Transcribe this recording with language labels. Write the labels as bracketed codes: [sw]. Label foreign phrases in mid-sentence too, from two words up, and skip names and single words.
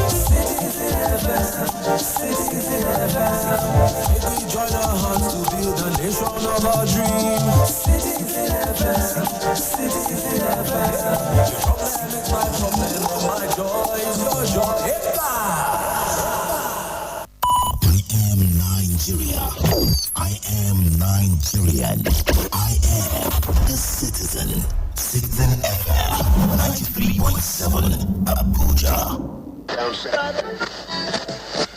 [en] Make we join our hearts to build a nation of our dreams. Your problem is my problem and my joy is your joy. Nigeria. I am Nigerian. I am the citizen. Citizen FM 93.7 Abuja.